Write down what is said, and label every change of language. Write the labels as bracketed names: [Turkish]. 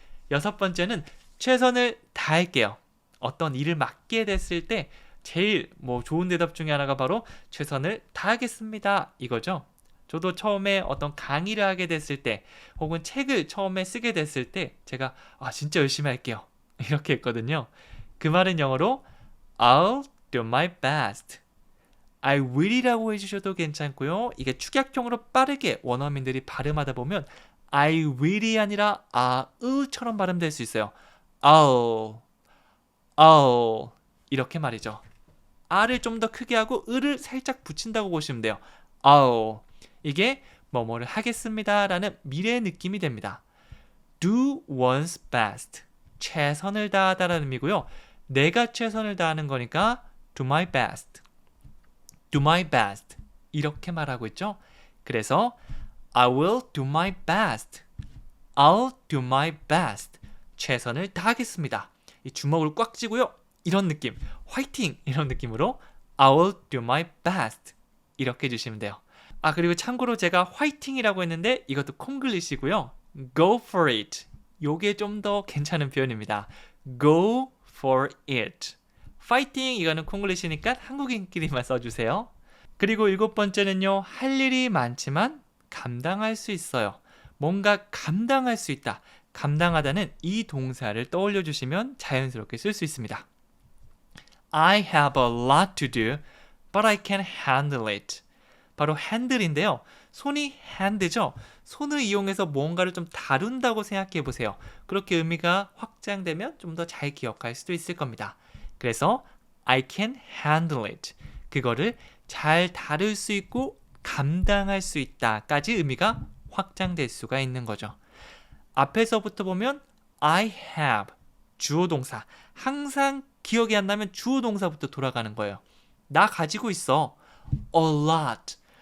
[Korean] 6번째는 최선을 다할게요. 어떤 일을 맡게 됐을 때 제일 좋은 대답 중에 하나가 바로 최선을 다하겠습니다. 이거죠. 저도 처음에 어떤 강의를 하게 됐을 때 혹은 책을 처음에 쓰게 됐을 때 제가 진짜 열심히 할게요. 이렇게 했거든요. 그 말은 영어로 [English] I'll do my best. I will [Korean] 이라고 해주셔도 괜찮고요. 이게 축약형으로 빠르게 원어민들이 발음하다 보면 I will이 아니라 아으처럼 발음될 수 있어요. I'll 이렇게 말이죠. R을 좀 더 크게 하고 을을 살짝 붙인다고 보시면 돼요. 이게 뭐뭐를 하겠습니다 라는 미래의 느낌이 됩니다. [English] Do one's best. [Korean] 최선을 다하다라는 의미고요. 내가 최선을 다하는 거니까 [English] do my best. do my best. [Korean] 이렇게 말하고 있죠. [English] 그래서 I will do my best. I'll do my best. [Korean] 최선을 다하겠습니다. 이 주먹을 꽉 쥐고요. 이런 느낌, 화이팅! 이런 느낌으로 [English] I will do my best. [Korean] 이렇게 해주시면 돼요. 그리고 참고로 제가 화이팅이라고 했는데 이것도 콩글리시고요. [English] Go for it. [Korean] 요게 좀 더 괜찮은 표현입니다. [English] Go for it. [Korean] 파이팅 이거는 콩글리시니까 한국인끼리만 써주세요. 그리고 7번째는요. 할 일이 많지만 감당할 수 있어요. 뭔가 감당할 수 있다. 감당하다는 이 동사를 떠올려 주시면 자연스럽게 쓸 수 있습니다. [English] I have a lot to do, but I can handle it. [Korean] 바로 handle인데요. 손이 hand죠. 손을 이용해서 뭔가를 좀 다룬다고 생각해 보세요. 그렇게 의미가 확장되면 좀 더 잘 기억할 수도 있을 겁니다. [English] 그래서 I can handle it. [Korean] 그거를 잘 다룰 수 있고 감당할 수 있다까지 의미가 확장될 수가 있는 거죠. 앞에서부터 보면 [English] I have [Korean] 주어 동사. 항상 기억이 안 나면 주어 동사부터 돌아가는 거예요. 나 가지고 있어. [English] A lot.